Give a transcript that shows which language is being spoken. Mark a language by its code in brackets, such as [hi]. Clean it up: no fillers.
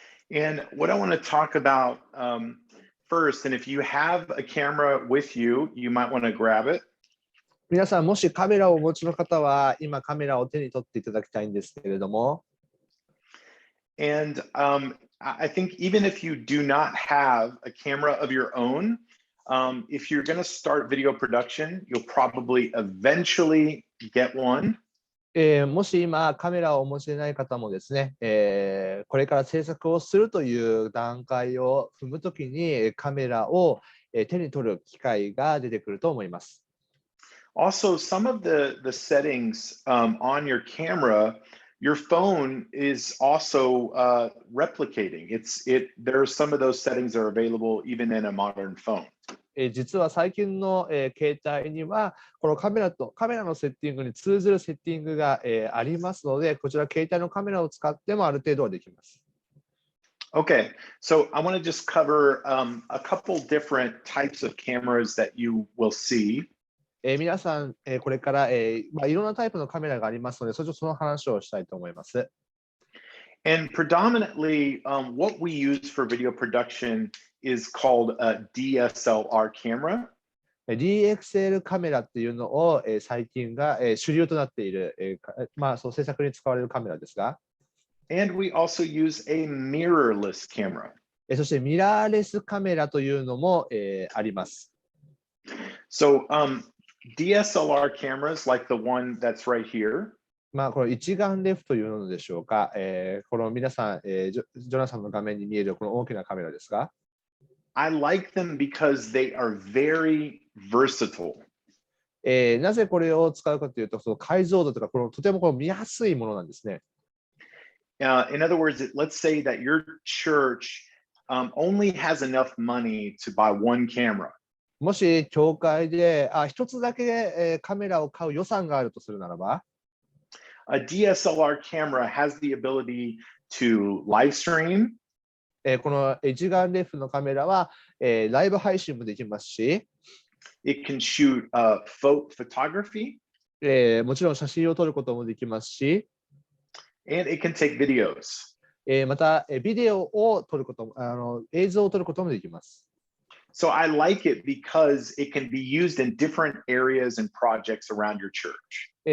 [en] And what I want to talk about first, and if you have a camera with you, you might want to grab it. [ja] 皆さん、もしカメラをお持ちの方は、今カメラを手に取っていただきたいんですけれども。 [en] And I think even if you do not have a camera of your own, if you're going to start video production, you'll probably eventually get one. [ja] もし今カメラをお持ちでない方もですね、これから制作をするという段階を踏むときにカメラを手に取る機会が出てくると思います。 [en] Also, some of the settings on your camera, your phone is also replicating. There are some of those settings that are available even in a modern phone. [ja] 実は最近の携帯にはこのカメラのセッティングに通ずるセッティングがありますので、こちら携帯のカメラを使ってもある程度はできます。 [en] Okay, so I want to just cover a couple different types of cameras that you will see. [ja] 皆さん、これから、いろんなタイプのカメラがありますので、その話をしたいと思います。 [en] And predominantly, what we use for video production is called a DSLR camera. [ja] DXL カメラっていうのを、最近が、主流となっている、その制作に使われるカメラですが。 [en] And we also use a mirrorless camera. [ja] そしてミラーレスカメラというのも、あります。 [en] So, DSLR cameras like the one that's right here. [ja] この一眼レフというのでしょうか。この皆さん、ジョナサンの画面に見えるこの大きなカメラですが。 [en] I like them because they are very versatile. [ja] なぜこれを使うかというと、その解像度とかとても見やすいものなんですね。 [en] In other words, let's say that your church only has enough money to buy one camera. [ja] もし教会で一つだけカメラを買う予算があるとするならば、 [en] A DSLR camera has the ability to live stream. [ja] この一眼レフのカメラはライブ配信もできますし、 [en] It can shoot photography. [ja] もちろん写真を撮ることもできますし、 [en] And it can take videos. [ja] またビデオを撮ることも、映像を撮ることもできます。 [en] So I like it because it can be used in different areas and projects around your church.